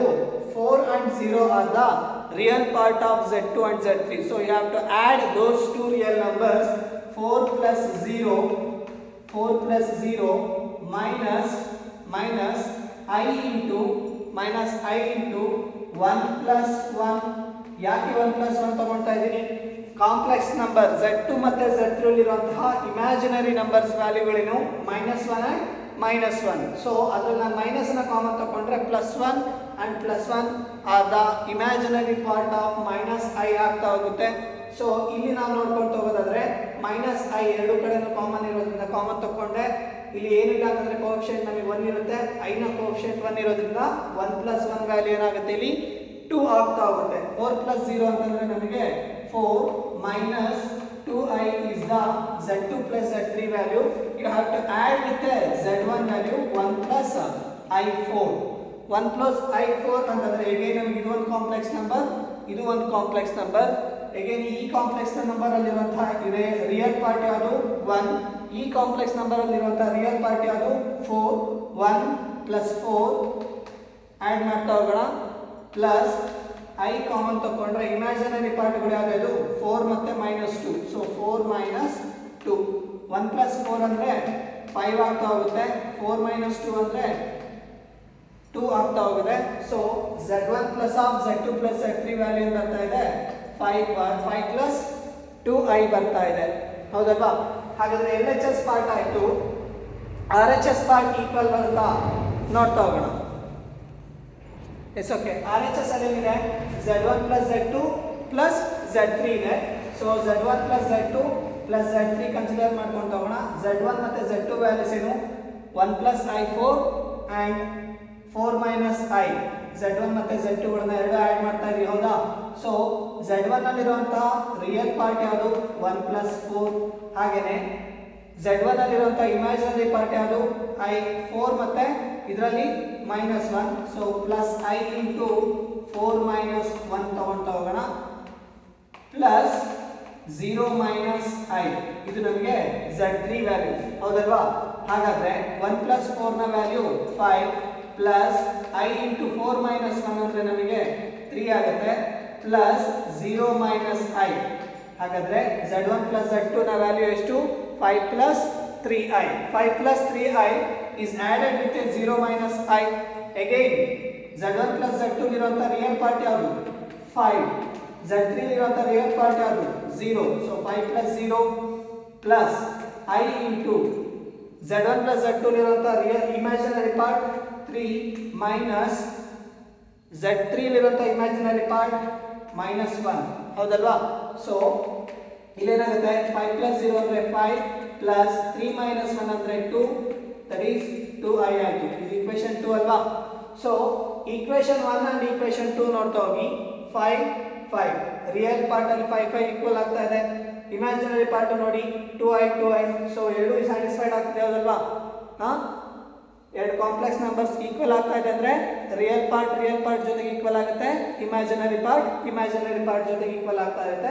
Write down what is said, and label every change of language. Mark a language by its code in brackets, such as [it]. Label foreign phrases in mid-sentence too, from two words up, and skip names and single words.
[en] 4 and 0 are the real part of z2 and z3. So you have to add those two real numbers. 4 plus 0 minus i into 1 plus 1. [kn] ಯಾಕೆ 1 plus 1 ತಗೊಳ್ತಾ ಇದ್ದೀನಿ? [en] complex number [kn] z2 ಮತ್ತೆ z3 ಇರುವಂತಹ [en] imaginary numbers [kn] ವ್ಯಾಲ್ಯೂಗಳೇನು -1 and -1. ಸೊ ಅದನ್ನ ಮೈನಸ್ ನ ಕಾಮನ್ ತಗೊಂಡ್ರೆ +1 and +1 [en] are the imaginary part of [kn] -i ಆಗ್ತಾ ಹೋಗುತ್ತೆ. ಸೊ ಇಲ್ಲಿ ನಾವು ನೋಡ್ಕೊಂಡು ಹೋಗೋದಾದ್ರೆ -i ಎರಡು ಕಡೆನೂ ಕಾಮನ್ ಇರೋದ್ರಿಂದ ಕಾಮನ್ ತಗೊಂಡ್ರೆ ಇಲ್ಲಿ ಏನಿಲ್ಲ ಅಂತಂದ್ರೆ ಕೋಎಫಿಷಿಯಂಟ್ ನಮಗೆ 1 ಇರುತ್ತೆ. i ನ ಕೋಎಫಿಷಿಯಂಟ್ 1 ಇರೋದ್ರಿಂದ 1 + 1 ವ್ಯಾಲ್ಯೂ ಏನಾಗುತ್ತೆ ಇಲ್ಲಿ 2 ಆಗ್ತಾ ಹೋಗುತ್ತೆ. [en] 4 + 0 [kn] ಅಂತಂದ್ರೆ ನಮಗೆ [en] 4 minus 2i is the z2 plus z3 value. You have to add with the z1 value 1 plus i4. [kn] 1 plus i4 ಅಂತಂದ್ರೆ again ನಮಗೆ ಇದು ಒಂದು [en] complex number, [kn] ಇದು ಒಂದು [en] complex number. [kn] again ಈ [en] complex number [kn] ಅಲ್ಲಿರುವಂತಹ [en] real part [kn] ಯಾವುದು 1. ಈ [en] complex number [kn] ಅಲ್ಲಿರುವಂತಹ [en] real part [kn] ಯಾವುದು 4. 1 plus 4 ಆಡ್ ಮಾಡ್ತಾ ಹೋಗೋಣ ಪ್ಲಸ್ i ಕಾಮನ್ ತಗೊಂಡ್ರೆ [en] imaginary parts [kn] ಯಾವುದು 4 ಮತ್ತೆ -2. ಸೊ 4 - 2. 1 plus 4 ಅಂದ್ರೆ 5 ಆಗ್ತಾ ಹೋಗುತ್ತೆ. 4 - 2 ಅಂದ್ರೆ 2 ಆಗ್ತಾ ಹೋಗುತ್ತೆ. ಸೊ [en] z1 plus of z2 plus z3 [kn] ವ್ಯಾಲ್ಯೂ ಏನು ಬರ್ತಾ ಇದೆ 5 plus 2i ಬರ್ತಾ ಇದೆ. ಹೌದಲ್ವಾ? ಹಾಗಾದ್ರೆ [en] LHS part [kn] ಆಯ್ತು. [en] RHS part equal [kn] ಬರುತ್ತಾ ನೋಡ್ತಾ ಹೋಗೋಣ. [en] yes okay. [kn] RHS ಅಲ್ಲಿ ಏನಿದೆ z1 plus z2 plus z3 ಇದೆ. ಸೊ z1 plus z2 plus z3 ಕನ್ಸಿಡರ್ ಮಾಡ್ಕೊಂಡು ಹೋಗೋಣ. z1 ಮತ್ತೆ z2 ವ್ಯಾಲ್ಯೂಸ್ ಏನು [en] 1 plus i4 and 4 minus i. [kn] z1 ಮತ್ತೆ z2 ಗಳನ್ನ ಎರಡು ಆಡ್ ಮಾಡ್ತಾ ಇದೀವಿ. ಹೌದಾ? ಸೊ z1 ಅಲ್ಲಿರುವಂತಹ [en] real part [kn] ಯಾವುದು 1 plus 4. ಹಾಗೇನೆ z1 ಅಲ್ಲಿರುವಂತಹ [en] imaginary part [kn] ಯಾವುದು i4 ಮತ್ತೆ ಇದರಲ್ಲಿ -1. ಸೊ [en] plus i into 4 - 1 [kn] ತಗೊಳ್ತಾ ಹೋಗೋಣ ಪ್ಲಸ್ 0 - i. ಇದು ನಮಗೆ z3 ವ್ಯಾಲ್ಯೂ. ಹೌದಲ್ವಾ? ಹಾಗಾದ್ರೆ 1 plus 4 ನ ವ್ಯಾಲ್ಯೂ [en] 5 plus i into 4 - 1 [kn] ಅಂದ್ರೆ ನಮಗೆ 3 ಆಗುತ್ತೆ ಪ್ಲಸ್ 0 - i. ಹಾಗಾದ್ರೆ z1 plus z2 ನ ವ್ಯಾಲ್ಯೂ ಎಷ್ಟು 5 plus 3i. [en] 5 plus 3i is added with a 0 minus i. [kn] Again z1 plus z2 ಇರುವಂತ [en] real part [kn] ಯಾವುದು 5. z3 ಇರುವಂತ [en] real part [kn] ಯಾವುದು 0. ಸೊ [en] 5 plus 0 plus i into z1 plus z2 [kn] ಇರುವಂತ [en] real imaginary part [kn] 3 minus z3 ಇರುವಂತ [en] imaginary part [kn] -1. ಹೌದಲ್ವಾ? ಸೊ ಇಲ್ಲೇನಾಗುತ್ತೆ 5 plus 0 ಅಂದ್ರೆ 5 plus 3 minus 1 ಅಂದ್ರೆ 2. [en] that is 2i [kn] ಆಯಿತು. ಇದು ಈಕ್ವೇಶನ್ 2 ಅಲ್ವಾ? ಸೊ [en] equation 1 and equation 2 [kn] ನೋಡ್ತಾ ಹೋಗಿ 5 5 [en] real part [kn] ಅಲ್ಲಿ 5 5 ಈಕ್ವಲ್ ಆಗ್ತಾ ಇದೆ. [en] imaginary part [kn] ನೋಡಿ 2i 2i. ಸೊ ಎರಡು ಸ್ಯಾಟಿಸ್ಫೈಡ್ ಆಗ್ತಿದೆ. ಹೌದಲ್ವಾ? ಎರಡು [en] complex numbers equal [kn] ಆಗ್ತಾ ಇದೆ ಅಂದ್ರೆ [en] real part [kn] ಜೊತೆಗೆ ಈಕ್ವಲ್ ಆಗುತ್ತೆ, [en] imaginary part [kn] ಜೊತೆಗೆ ಈಕ್ವಲ್ ಆಗ್ತಾ ಇರುತ್ತೆ.